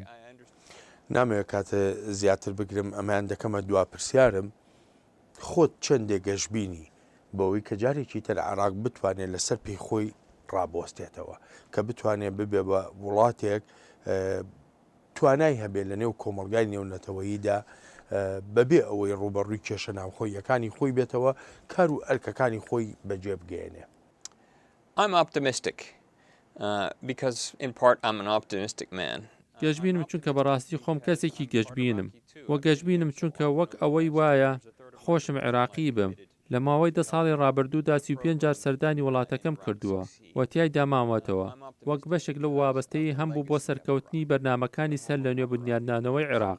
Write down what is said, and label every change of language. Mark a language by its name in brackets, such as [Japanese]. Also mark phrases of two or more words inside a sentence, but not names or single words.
[Central Kurdish] نامەوێت کاتە زیاتر بگرم ئەمان دەکەمە دوا پرسیارم خۆت چەندێک گەشتبینی بەوەی کە جارێکی تر عێراق بتوانێت لەسەر پێی خۆی ڕابۆستێتەوە کە بتوانێت ببێ بە وڵاتێک توانای هەبێت لە نێو کۆمەڵگای نێونەتەوەییدا بەبێ ئەوەی ڕوبەڕووی کێشە ناوخۆیەکانی خۆی بێتەوە کار و ئەرکەکانی خۆی بەجێ بگەێنێ. [English] I'm optimistic because in part I'm an optimistic man. [Central Kurdish] گەشتبینم چونکە بەڕاستی خۆم کەسێکی گەشتبینم وە گەشتبینم چونکە وەک ئەوەی وایە خۆشم عێراقی بم. لە ماوەی 10 ساڵی ڕابردوودا 35 جار سەردانی وڵاتەکەم کردووە و تیایدا مامەتەوە وەک بەشێک لە وابەستەی هەمبوو بۆ سەرکەوتنی بەرنامەکانی سەر لە نوێ بنیادنانەوەی عێراق.